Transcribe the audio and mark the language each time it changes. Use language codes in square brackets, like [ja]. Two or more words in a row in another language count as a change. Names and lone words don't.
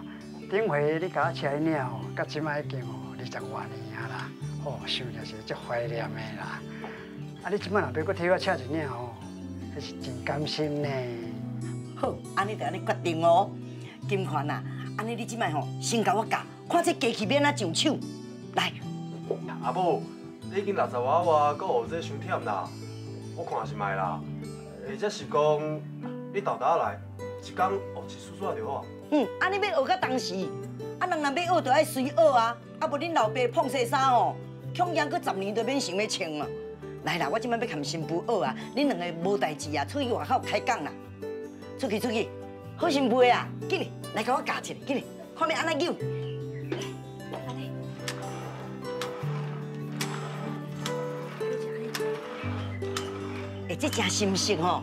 [nan] 顶回你甲我请迄领吼，到即摆已经20多年啊啦，哦，想着是足怀念的啦。啊，你即摆若要搁替我请一领吼，迄是真甘心呢。好，安尼就安尼决定哦。金环啊，安尼你即摆吼先甲我教，看这机器免啊上手。来，阿母，你已经60外外，搁学这伤忝啦。我看是卖啦，或者是讲你豆豆来，一工学一丝丝就好。安尼要学到当时，啊，人若要学，就爱随学啊。啊，无恁老爸碰色衫吼，恐惊搁10年都免想要穿啊。来啦，我即摆要含新妇学啊，恁两个无代志啊，出去外口开讲啦。出去，好新妇啊，紧哩，来甲我教一下，紧哩，看要安怎扭。哎，这真新鲜吼。